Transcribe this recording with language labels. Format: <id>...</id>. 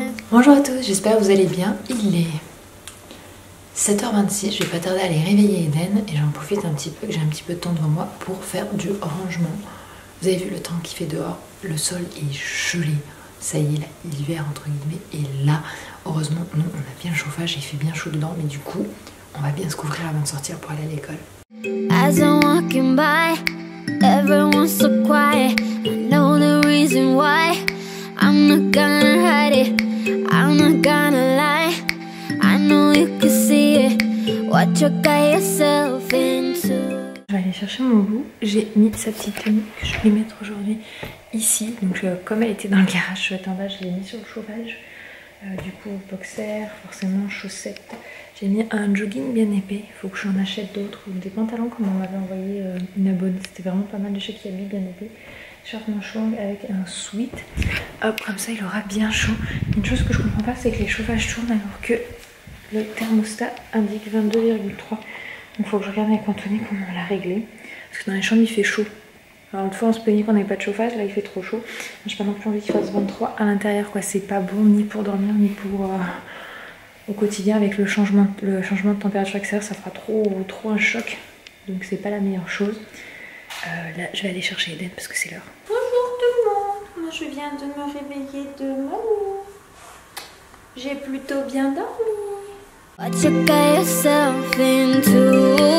<fr>Bonjour à tous, j'espère que vous allez bien. Il est 7h26, je vais pas tarder à aller réveiller Eden et j'en profite un petit peu, j'ai un petit peu de temps devant moi pour faire du rangement. Vous avez vu le temps qu'il fait dehors, le sol est gelé, ça y est, l'hiver entre guillemets, et là, heureusement, nous on a bien le chauffage, il fait bien chaud dedans, mais du coup, on va bien se couvrir avant de sortir pour aller à l'école.</fr> <en>As I'm walking by, everyone's so quiet. I know the reason why. I'm not gonna hide it. I'm not gonna lie. I know you can see it. What you got yourself into.</en> <fr>Je vais aller chercher mon bout. J'ai mis sa petite tenue que je vais mettre aujourd'hui ici. Donc comme elle était dans le garage chouette en bas, je l'ai mis sur le chauffage. Du coup, boxer, forcément chaussettes. J'ai mis un jogging bien épais. Il faut que j'en achète d'autres. Des pantalons comme on m'avait envoyé une abonnée. C'était vraiment pas mal de chez Kiabi, bien épais. Short manche longue avec un sweat. Hop, comme ça il aura bien chaud. Une chose que je comprends pas, c'est que les chauffages tournent alors que le thermostat indique 22,3. Donc il faut que je regarde avec Anthony comment on l'a réglé. Parce que dans les chambres il fait chaud. Alors une fois on se plaignait qu'on n'avait pas de chauffage, là il fait trop chaud. J'ai pas non plus envie qu'il fasse 23 à l'intérieur quoi. C'est pas bon ni pour dormir ni pour au quotidien avec le changement de température extérieure, ça fera trop un choc. Donc c'est pas la meilleure chose. Là je vais aller chercher Eden parce que c'est l'heure. Bonjour tout le monde, moi je viens de me réveiller de mon lit. J'ai plutôt bien dormi.</fr> <en>What you got yourself into?</en>